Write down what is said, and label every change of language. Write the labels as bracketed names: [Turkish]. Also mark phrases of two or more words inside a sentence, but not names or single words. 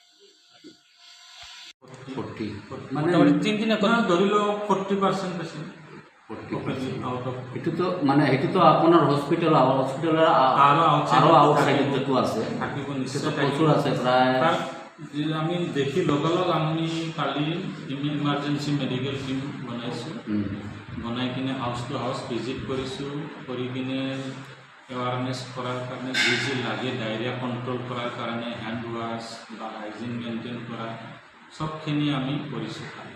[Assamese] মানে [Bangla] 3 দিনে ধরি লো 40% পেশেন্ট এটু তো মানে এটু তো আপনার হসপিটাল হসপিটালের আরো আউটসাইডে যেটু আছে [Assamese] থাকিব [Bangla] সেটা প্রচুর আছে প্রায়। [Assamese] আমি দেখি লগালগ আমি কালি [English] emergency medical team [Assamese] বনাইছোঁ, বনাই কিনে [English] house to house visit [Assamese] কৰিছোঁ, কৰি কিনে এৱাৰনেছ কৰাৰ কাৰণে যি যি লাগে [English] diarrhoea control [Assamese] কৰাৰ কাৰণে [English] hand wash [Assamese] বা [English] hygiene maintain [Assamese] কৰা সবখিনি আমি কৰিছোঁ খালি।